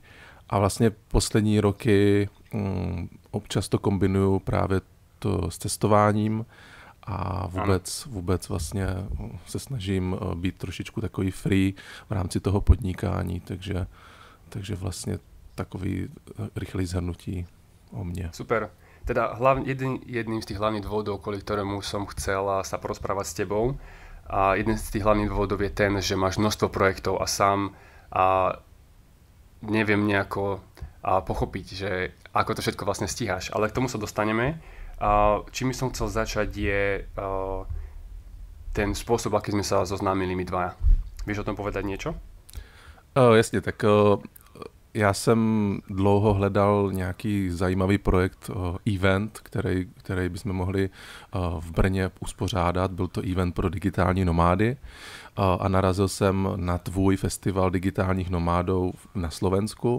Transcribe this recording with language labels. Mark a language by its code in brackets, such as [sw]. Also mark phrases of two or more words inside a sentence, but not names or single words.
[cs] A vlastně poslední roky občas to kombinuju právě to s testováním, a vůbec vlastně se snažím být trošičku takový free v rámci toho podnikání, takže vlastně takový rychlý zhrnutí o mne. Super. [sk] Teda jedným z tých hlavných dôvodov, kvôli ktorému som chcel sa porozprávať s tebou, a jeden z tých hlavných dôvodov je ten, že máš množstvo projektov a sám neviem nejako pochopiť, že ako to všetko vlastne stíhaš. Ale k tomu sa dostaneme. Čím som chcel začať je ten spôsob, aký sme sa zoznámili my dvaja. Vieš o tom povedať niečo? [cs] Jasně, tak já jsem dlouho hledal nějaký zajímavý projekt, event, který bychom mohli v Brně uspořádat. Byl to event pro digitální nomády a narazil jsem na tvůj festival digitálních nomádů na Slovensku.